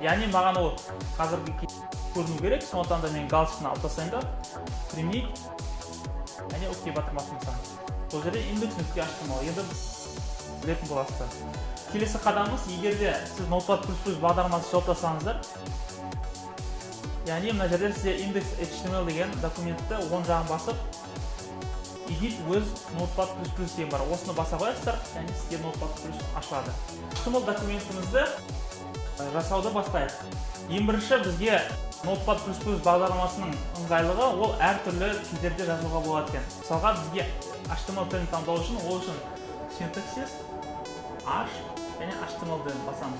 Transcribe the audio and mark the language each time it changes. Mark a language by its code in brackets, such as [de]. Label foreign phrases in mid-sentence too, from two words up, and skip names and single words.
[kk] Яғни маған ол қазіргі көріну керек, сондықтан да мен галочканы алып тастайын да, применит, және окей батырмасын басамын. Бұл жерде index.html енді білетін боласыздар. Келесі қадамымыз, егерде сіз Notepad++ бағдарламасы жауаптасаңыздар, яғни мына жерде сізде index.html деген документті оң жағын басып, [en] edit with Notepad++ [kk] деген бар. Осыны баса қоясыздар, яғни сізге Notepad+ ашылады. HTML документімізді жасауды бастайық. Ең бірінші бізге Notepad++ бағдарламасының ыңғайлығы ол әртүрлі тілдерде жазуға болады екен. Мысалға бізге HTML тілін таңдау үшін, ол үшін синтаксис H және HTML тілін басамыз.